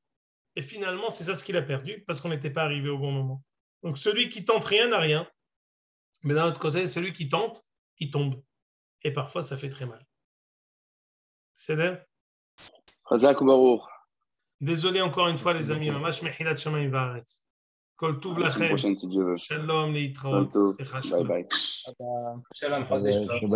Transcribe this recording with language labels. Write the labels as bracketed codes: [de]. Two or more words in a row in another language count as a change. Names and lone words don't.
[fr] Et finalement, c'est ça ce qu'il a perdu, parce qu'on n'était pas arrivé au bon moment. Donc, celui qui tente rien n'a rien. Mais d'un autre côté, celui qui tente, il tombe. Et parfois, ça fait très mal. C'est vrai? [he] חזק ברוך. [fr] Désolé encore une fois, les amis. [he] ממש מחילת שמים וארץ. כל טוב לכם שלום להתראות. [en] Bye bye. [he] שלום חודש טוב.